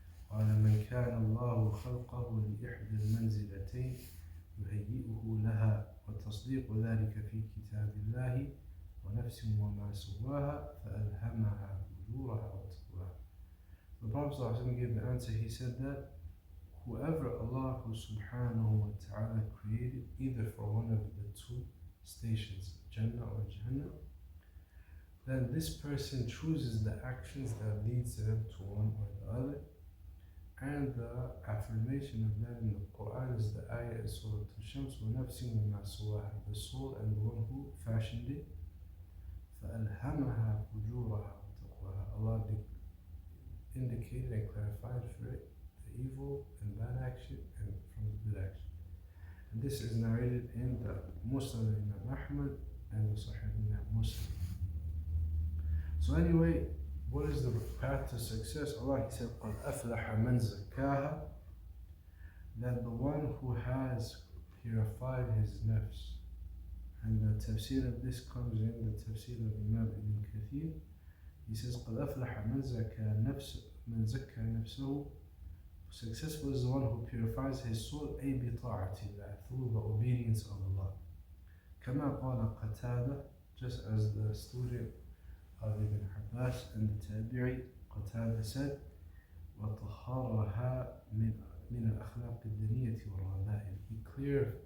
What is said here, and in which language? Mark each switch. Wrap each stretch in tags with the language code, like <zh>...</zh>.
<ar>قال من كان الله خلقه لإحدى المنزلتين يهيئه لها وتصديق ذلك في كتاب الله ونفس وما سواها فألهمها فجورها وتقواها.</ar> <en>The Prophet ﷺ gave the answer. He said that whoever Allah subhanahu wa ta'ala created either for one of the two stations, Jannah or Jahannam, then this person chooses the actions that leads them to one or the other. And the affirmation of that in the Quran is the ayah in Surah Al-Shams,</en> <ar>وَنَفْسٍ وَمَا سُوَاهَا,</ar> <en>the soul and the one who fashioned it.</en> <ar>فَأَلْهَمَهَا فُجُورَهَا وَتَقْوَاهَا.</ar> <en>Allah indicated and clarified for it the evil and bad action and from the good action. And this is narrated in the Muslim Imam Ahmad and the Sahih Imam Muslim. So anyway, what is the path to success? Allah, He said,</en> <ar>قَدْ أَفْلَحَ مَنْ زَكَّاهَا,</ar> <en>that the one who has purified his nafs. And the tafsir of this comes in the tafsir of Imam Ibn Kathir. He says,</en> <ar>قَدْ أَفْلَحَ مَنْ زَكَّى نَفْسَهُ.</ar> <en>Successful is the one who purifies his soul,</en> <ar>أي بطاعة الله,</ar> <en>through the obedience of Allah.</en> <ar>كما قال قتادة,</ar> <en>just as the student of Ibn Abbas and the Tabi'i, Qatada said,</en> <ar>وَطَهَّرَهَا مِنَ الْأَخْلَاقِ الدَّنِيَّةِ وَالرَّذَائِلِ.</ar>